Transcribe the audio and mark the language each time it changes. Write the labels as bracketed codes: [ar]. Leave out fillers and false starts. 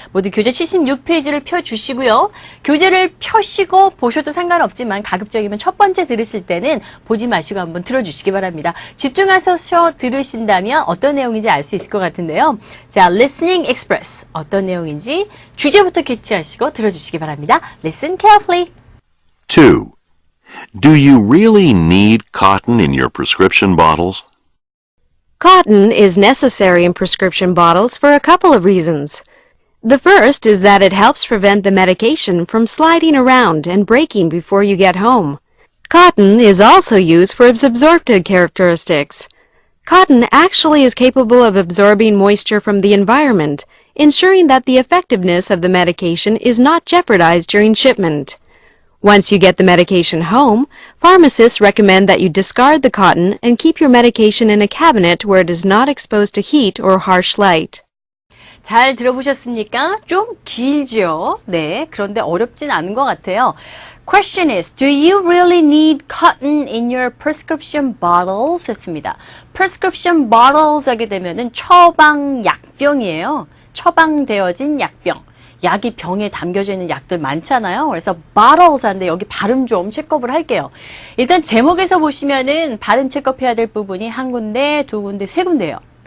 [ko] 모두 교재 76페이지를 펴주시고요. 교재를 펴시고 보셔도 상관없지만 가급적이면 첫 번째 들으실 때는 보지 마시고 한번 들어주시기 바랍니다. 집중하셔서 들으신다면 어떤 내용인지 알 수 있을 것 같은데요. 자, [en] Listening Express [ko] 어떤 내용인지 주제부터 캐치하시고 들어주시기 바랍니다. [en] Listen carefully. 2. Do you really need cotton in your prescription bottles? Cotton is necessary in prescription bottles for a couple of reasons. The first is that it helps prevent the medication from sliding around and breaking before you get home. Cotton is also used for its absorptive characteristics. Cotton actually is capable of absorbing moisture from the environment, ensuring that the effectiveness of the medication is not jeopardized during shipment. Once you get the medication home, pharmacists recommend that you discard the cotton and keep your medication in a cabinet where it is not exposed to heat or harsh light. [ko] 잘 들어보셨습니까? 좀 길죠? 네, 그런데 어렵진 않은 것 같아요. [en] Question is, do you really need cotton in your prescription bottles? [ko] 했습니다. [en] prescription bottles [ko] 하게 되면은 처방 약병이에요. 처방되어진 약병. 약이 병에 담겨져 있는 약들 많잖아요. 그래서 bottles 하는데 여기 발음 좀 체크업을 할게요. 일단 제목에서 보시면은 발음 체크업해야 될 부분이 한 군데, 두 군데, 세 군데예요.